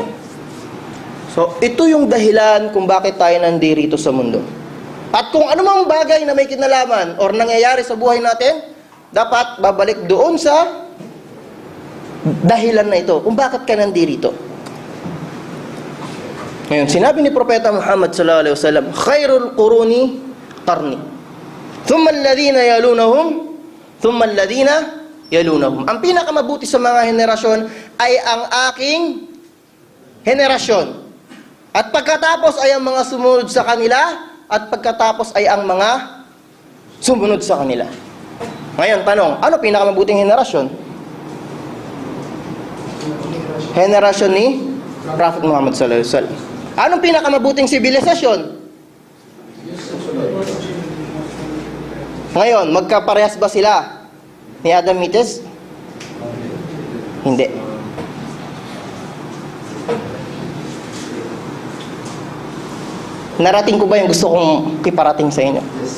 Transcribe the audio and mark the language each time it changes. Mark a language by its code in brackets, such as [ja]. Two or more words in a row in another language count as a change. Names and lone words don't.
[tl] So, ito yung dahilan kung bakit tayo nandito sa mundo. At kung anumang bagay na may kinalaman or nangyayari sa buhay natin, dapat babalik doon sa dahilan na ito, kung bakit ka nandito. Ngayon, sinabi ni Propeta Muhammad [ar] صلى الله عليه وسلم, خير القرون قرني. ثم الذين يلونهم، ثم الذين يلونهم. [tl] Ang pinakamabuti sa mga henerasyon ay ang aking henerasyon. At pagkatapos ay ang mga sumunod sa kanila, at pagkatapos ay ang mga sumunod sa kanila. Ngayon, tanong, ano pinakamabuting henerasyon? Henerasyon ni Prophet Muhammad [ar] صلى الله عليه وسلم. [tl] Anong pinakamabuting sibilisasyon? Ngayon, magkaparehas ba sila ni Adamites? Hindi. Narating ko ba yung gusto kong iparating sa inyo?